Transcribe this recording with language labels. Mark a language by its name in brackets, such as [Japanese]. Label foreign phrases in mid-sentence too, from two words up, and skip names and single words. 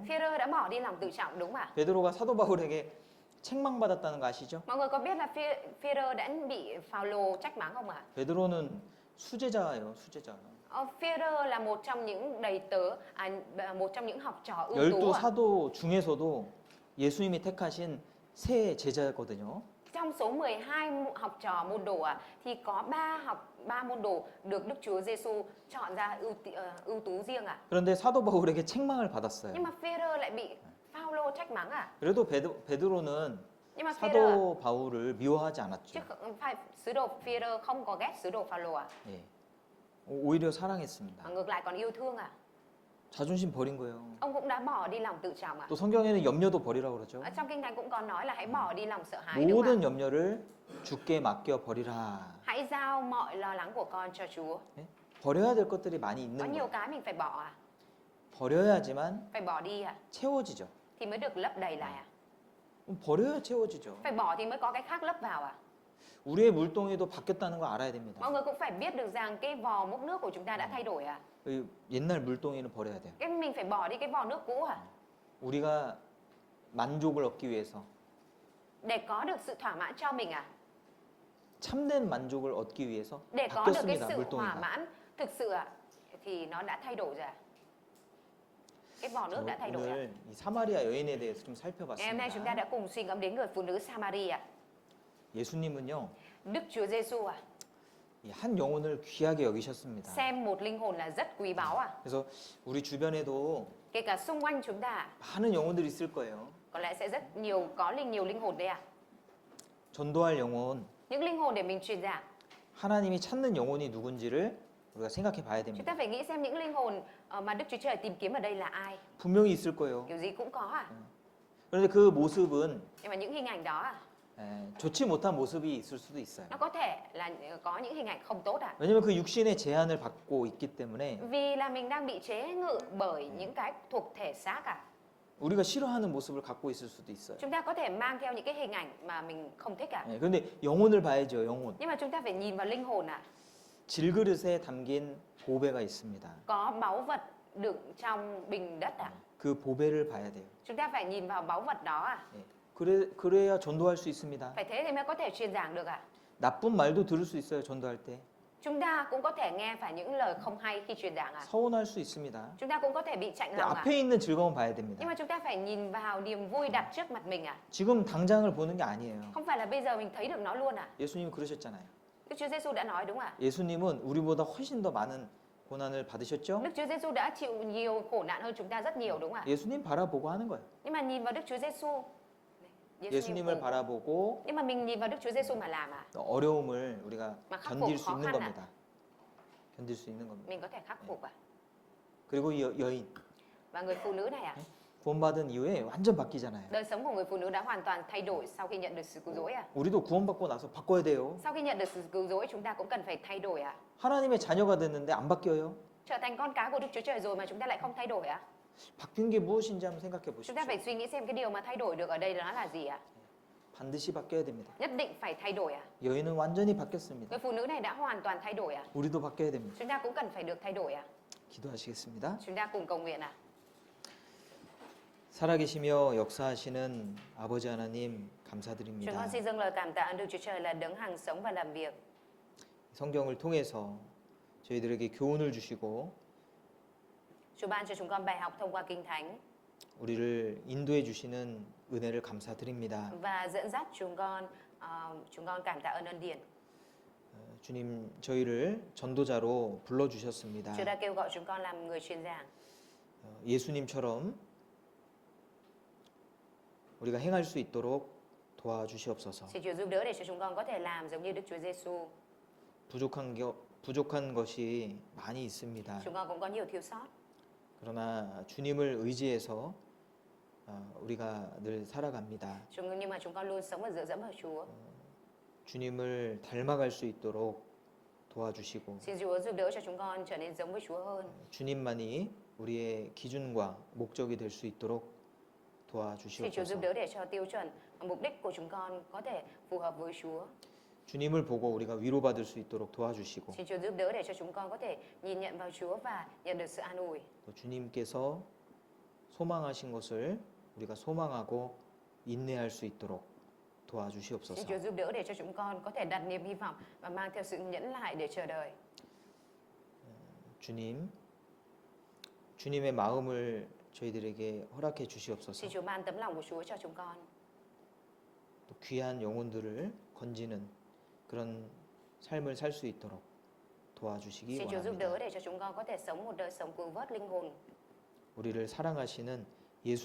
[Vietnamese] Phi-e-rơ đã bỏ đi lòng tự trọng đúng ạ. [Korean] 베드로가 사도 바울에게 책망받았다는 거 아시죠? [Vietnamese] Mọi người có biết là Phi-e-rơ đã bị Phao-lô trách mắng không ạ? [Korean] 베드로는 수제자예요, 수제자. [Vietnamese] Phi-e-rơ là một trong những đầy tớ, một trong những học trò ưu tú [Korean] 열두 [Vietnamese] ạ. [Korean] 사도 중에서도 예수님이 택하신 새 제자였거든요. [Vietnamese] trong số 12 học trò môn đồ thì có 3 môn đồ được Đức Chúa Giêsu chọn ra ưu tú riêng [Korean] 그런데 사도 바울에게 책망을 받았어요. [Vietnamese] Nhưng mà Phêrô lại bị Phaolô trách mắng [Korean] 그래도 베드로는 [Vietnamese] Nhưng mà Phêrô [Korean] 사도 바울을 미워하지 [Vietnamese] chứ [Korean] 않았죠. [Vietnamese] phải sứ đồ Phêrô không có ghét sứ đồ Phaolô [Korean] 예. 오히려 사랑했습니다. [Vietnamese] mà ngược lại còn yêu thương [Korean] 자존심 버린 거예요. [Vietnamese] Ông cũng đã bỏ đi lòng tự trọng [Korean] 또 성경에는 염려도 버리라고 그러죠. [Vietnamese] Ở trong kinh thánh cũng có nói là hãy bỏ đi lòng sợ hãi đúng không [Korean] 모든 염려를 주께 맡겨 버리라. [Vietnamese] Hãy giao mọi lo lắng của con cho Chúa. [Korean] 예? 버려야 될 것들이 많이 [Vietnamese] Có [Korean] 있는 [Vietnamese] nhiều [Korean] 거예요. [Vietnamese] cái mình phải bỏ [Korean] 버려야지만 [Vietnamese] Phải bỏ đi [Korean] 채워지죠. [Vietnamese] thì mới được lấp đầy lại [Korean] 버려야 채워지죠. [Vietnamese] Phải bỏ thì mới có cái khác lấp vào [Korean] 우리의 물동이도 바뀌었다는 거 알아야 됩니다. [Vietnamese] Mọi người cũng phải biết được rằng cái vò múc nước của chúng ta đã thay đổi [Korean] 그 옛날 물동이는 버려야 돼요. [Vietnamese] Cái mình phải bỏ đi cái vò nước cũ [Korean] 우리가 만족을 얻기 위해서 [Vietnamese] Để có được sự thỏa mãn cho mình [Korean] 참된 만족을 얻기 위해서 [Vietnamese] Để có được cái [Korean] 바뀌었습니다. [Vietnamese] sự thỏa [Korean] 물동이가. [Vietnamese] mãn thực sự thì nó đã thay đổi rồi Cái vò nước đã thay đổi [Korean] 오늘 이 사마리아 여인에 대해서 좀 [Vietnamese] Ngày hôm nay chúng ta [Korean] 살펴봤습니다. [Vietnamese] đã cùng suy ngẫm đến người phụ nữ Samari [Korean] 예수님은요, [Vietnamese] Đức Chúa Giêsu [Korean] 이 한 영혼을 귀하게 여기셨습니다. [Vietnamese] xem một linh hồn là rất quý báu [Korean] 그래서 우리 주변에도 [Vietnamese] Kể cả xung quanh chúng ta [Korean] 많은 영혼들이 있을 거예요. [Vietnamese] có lẽ sẽ rất nhiều linh hồn đây [Korean] 전도할 영혼, [Vietnamese] Những linh hồn để mình truyền giảng [Korean] 하나님이 찾는 영혼이 누군지를 우리가 생각해 봐야 [Vietnamese] Chúng [Korean] 됩니다. [Vietnamese] ta phải nghĩ xem những linh hồn mà Đức Chúa Trời tìm kiếm ở đây là ai [Korean] 분명히 있을 거예요. [Vietnamese] Kiểu gì cũng có [Korean] 그런데 그 모습은 [Vietnamese] Nhưng mà những hình ảnh đó [Korean] 좋지 못한 모습이 있을 수도 있어요. [Vietnamese] nó có thể là có những hình ảnh không tốt [Korean] 왜냐면 그 육신의 제한을 받고 있기 때문에 [Vietnamese] Vì là mình đang bị chế ngự bởi những cái thuộc thể xác [Korean] 우리가 싫어하는 모습을 갖고 있을 수도 있어요. [Vietnamese] Chúng ta có thể mang theo những cái hình ảnh mà mình không thích [Korean] 그런데 영혼을 봐야죠, 영혼. [Vietnamese] Nhưng mà chúng ta phải nhìn vào linh hồn [Korean] 질그릇에 담긴 보배가 있습니다. [Vietnamese] Có báu vật đựng trong bình đất [Korean] 그 보배를 봐야 돼요. [Vietnamese] Chúng ta phải nhìn vào báu vật đó [Korean] 그래야 전도할 수 있습니다. [Vietnamese] Phải thế thì mới có thể truyền giảng được [Korean] 나쁜 말도 들을 수 있어요, 전도할 때. [Vietnamese] Chúng ta cũng có thể nghe phải những lời không hay khi truyền giảng [Korean] 서운할 수 있습니다. [Vietnamese] Chúng ta cũng có thể bị chạnh [Korean] 그 [Vietnamese] lòng [Korean] 앞에 있는 즐거움 봐야 [Vietnamese] Nhưng [Korean] 됩니다. [Vietnamese] mà chúng ta phải nhìn vào niềm vui đặt trước mặt mình [Korean] 지금 당장을 보는 게 아니에요. [Vietnamese] Không phải là bây giờ mình thấy được nó luôn [Korean] 예수님 그러셨잖아요. [Vietnamese] Đức Chúa Giêsu đã nói đúng [Korean] 예수님은 우리보다 훨씬 더 많은 고난을 받으셨죠? [Vietnamese] Đức Chúa Giêsu đã chịu nhiều khổ nạn hơn chúng ta rất nhiều đúng [Korean] 예수님 바라보고 하는 거예요. [Vietnamese] Nhưng mà nhìn vào Đức Chúa Giêsu [Korean] 예수님을 바라보고 [Vietnamese] Nhưng mà mình nhìn vào Đức Chúa Giêsu mà làm [Korean] 어려움을 우리가 막 견딜 수 [Vietnamese] khó [Korean] 있는 [Vietnamese] khăn [Korean] 겁니다. 견딜 수 있는 겁니다. [Vietnamese] Mình có thể khắc phục [Korean] 그리고 이 여인 [Vietnamese] Và người phụ nữ này [Korean] 구원받은 이후에 완전 바뀌잖아요. [Vietnamese] Đời sống của người phụ nữ đã hoàn toàn thay đổi sau khi nhận được sự cứu rỗi [Korean] 우리도 구원받고 나서 바꿔야 돼요. [Vietnamese] Sau khi nhận được sự cứu rỗi chúng ta cũng cần phải thay đổi [Korean] 하나님의 자녀가 됐는데 안 바뀌어요. [Vietnamese] Trở thành con cái của Đức Chúa Trời rồi mà chúng ta lại không thay đổi [Korean] 바뀐 게 무엇인지 한번 생각해 [Vietnamese] Chúng [Korean] 보십시오. [Vietnamese] ta phải suy nghĩ xem cái điều mà thay đổi được ở đây nó là gì [Korean] 반드시 바뀌어야 됩니다. [Vietnamese] Nhất định phải thay đổi [Korean] 여인은 완전히 바뀌었습니다. [Vietnamese] Người phụ nữ này đã hoàn toàn thay đổi [Korean] 우리도 바뀌어야 됩니다. [Vietnamese] Chúng ta cũng cần phải được thay đổi [Korean] 기도하시겠습니다. [Vietnamese] Chúng ta cùng cầu nguyện [Korean] 살아계시며 역사하시는 아버지 하나님 [Vietnamese] Chúng [Korean] 감사드립니다. [Vietnamese] con xin dâng lời cảm tạ Đức Chúa Trời là đấng hằng sống và làm việc [Korean] 성경을 통해서 저희들에게 교훈을 주시고 [Vietnamese] Chúa ban cho chúng con bài học thông qua Kinh Thánh [Korean] 우리를 인도해 주시는 은혜를 감사드립니다. [Vietnamese] và dẫn dắt chúng con cảm tạ ơn điển. [Korean] 주님 저희를 전도자로 불러 주셨습니다. [Vietnamese] Chúa đã kêu gọi chúng con làm người truyền giảng. [Korean] 예수님처럼 우리가 행할 수 있도록 도와주시옵소서. [Vietnamese] Xin Chúa giúp đỡ để cho chúng con có thể làm giống như Đức Chúa Giêsu. [Korean] 부족한 것이 많이 있습니다. [Vietnamese] Chúng con cũng có nhiều thiếu sót. [Korean] 그러나 주님을 의지해서 우리가 늘 살아갑니다. [Vietnamese] Nhưng mà chúng con luôn sống và dựa dẫm vào Chúa. [Korean] 주님을 닮아갈 수 있도록 도와주시고 [Vietnamese] Xin Chúa giúp đỡ cho chúng con trở nên giống với Chúa hơn. [Korean] 주님만이 우리의 기준과 목적이 될 수 있도록 [Vietnamese] Xin Chúa giúp [Korean] 도와주시옵소서. [Vietnamese] đỡ để cho tiêu chuẩn và mục đích của chúng con có thể phù hợp với Chúa. [Korean] 주님을 보고 우리가 위로받을 수 있도록 도와주시고 [Vietnamese] Xin Chúa giúp đỡ để cho chúng con có thể nhìn nhận vào Chúa và nhận được sự an ủi. [Korean] 또 주님께서 소망하신 것을 우리가 소망하고 인내할 수 있도록 [Vietnamese] Xin [Korean] 도와주시옵소서. [Vietnamese] Chúa giúp đỡ để cho chúng con có thể đặt niềm hy vọng và mang theo sự nhẫn nại để chờ đợi. [Korean] 주님의 마음을 저희들에게 허락해 주시옵소서. [Vietnamese] Xin Chúa ban tấm lòng của Chúa cho chúng con. [Korean] 또 귀한 영혼들을 건지는 그런 삶을 살 수 있도록 도와주시기 [Vietnamese] Xin Chúa giúp [Korean] 원합니다. [Vietnamese] đỡ để cho chúng con có thể sống một đời sống cứu vớt linh hồn. [Korean] 우리를 사랑하시는 예수님 이름으로 [Vietnamese] Chúng